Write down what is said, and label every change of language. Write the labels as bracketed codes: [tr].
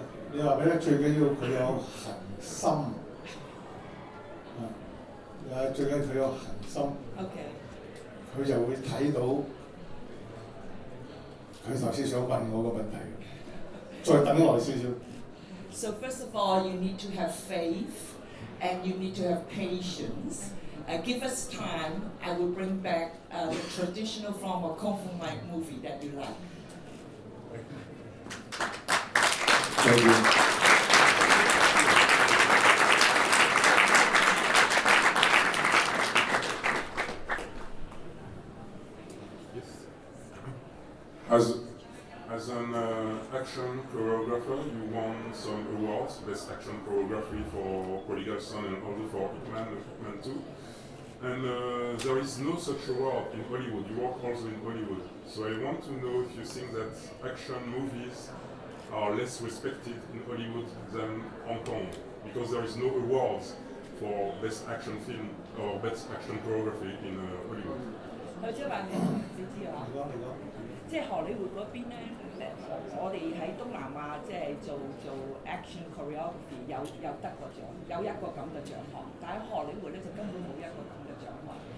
[yue] 你話俾咧，最緊要佢有恒心，最緊要佢有恒心， [en] Okay. [yue] 佢就會睇到佢頭先想問我個問題，再等耐少少。 [en] So first of all, you need to have faith, and you need to have patience. Give us time. I will bring back the traditional form of Kung Fu movie that you like. [yue] 需要。 [en] As an action choreographer, you won some awards, Best Action Choreography for Bodyguard and also for Hitman 2. And there is no such award in Hollywood. You work also in Hollywood. So I want to know if you think that action movies are less respected in Hollywood than Hong Kong, because there is no awards for Best Action Film or Best Action Choreography in Hollywood. [yue] 佢即係話你知啊？即係荷里活嗰邊咧，我哋喺東南亞即係做 action choreography 有得個獎，有一個咁嘅獎項，但係荷里活咧就根本冇一個咁嘅獎項。